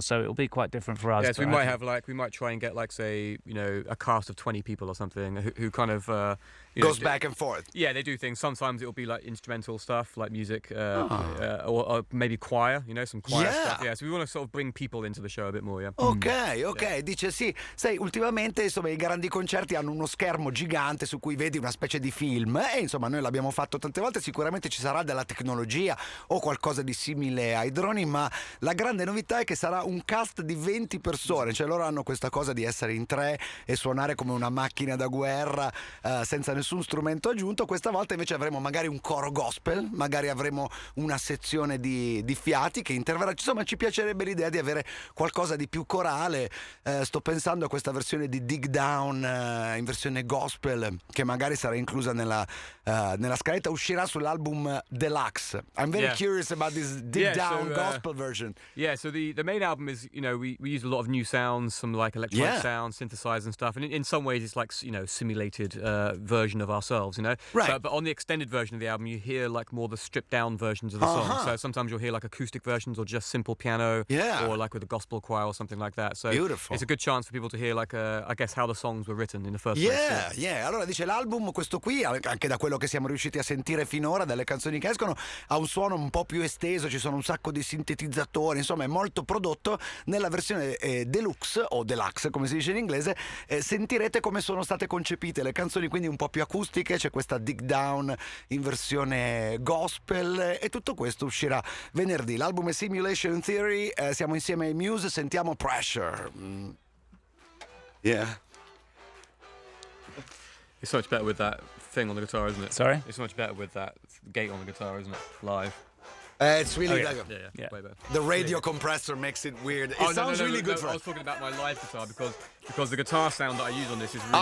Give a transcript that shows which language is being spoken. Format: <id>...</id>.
<en>So it'll be quite different for us. Yeah, so we but I might think- have like we might try and get like say a cast of 20 people or something who kind of you know, Goes back and forth. Yeah, they do things. Sometimes it'll be like instrumental stuff, like music, or maybe choir. Some choir Yeah. stuff. Yeah, so we want to sort of bring people into the show a bit more. Yeah.</en> <it>Ok, dice sì, sai, ultimamente insomma i grandi concerti hanno uno schermo gigante su cui vedi una specie di film e insomma noi l'abbiamo fatto tante volte, sicuramente ci sarà della tecnologia o qualcosa di simile ai droni, ma la grande novità è che sarà un cast di 20 persone, cioè loro hanno questa cosa di essere in tre e suonare come una macchina da guerra senza nessun strumento aggiunto. Questa volta invece avremo magari un coro gospel, magari avremo una sezione di fiati che interverrà, insomma ci piacerebbe l'idea di avere qualcosa di più corale. Sto pensando a questa versione di Dig Down in versione gospel che magari sarà inclusa nella scaletta, uscirà sull'album Deluxe.</it> <en>I'm very Yeah. curious about this Dig Down so, gospel version. Yeah, so the main album is, we use a lot of new sounds, some like electronic sounds, synthesized and stuff. And in some ways it's like, simulated version of ourselves, Right. But on the extended version of the album, you hear like more the stripped down versions of the songs. So sometimes you'll hear like acoustic versions or just simple piano. Yeah. Or like with a gospel choir or something like that. So Beautiful. it's a good chance for people to hear like, I guess, how the songs were written in the first place. Yeah.</en> <it>Allora dice l'album, questo qui, anche da quello che siamo riusciti a sentire finora, dalle canzoni che escono, ha un suono un po' più esteso, ci sono un sacco di sintetizzatori, insomma è molto prodotto. Nella versione deluxe o deluxe come si dice in inglese, sentirete come sono state concepite le canzoni, quindi un po' più acustiche. C'è questa Dig Down in versione gospel e tutto questo uscirà venerdì. L'album è Simulation Theory, siamo insieme ai Muse, sentiamo Pressure.</it> <en>Yeah. It's so much better with that thing on the guitar, isn't it? Sorry? It's so much better with that gate on the guitar, isn't it? Live. It's really yeah. like Yeah. Way better. the radio compressor makes it weird. It Oh, sounds really good no, for I us. was talking about my live guitar because the guitar sound that I use on this is really</en>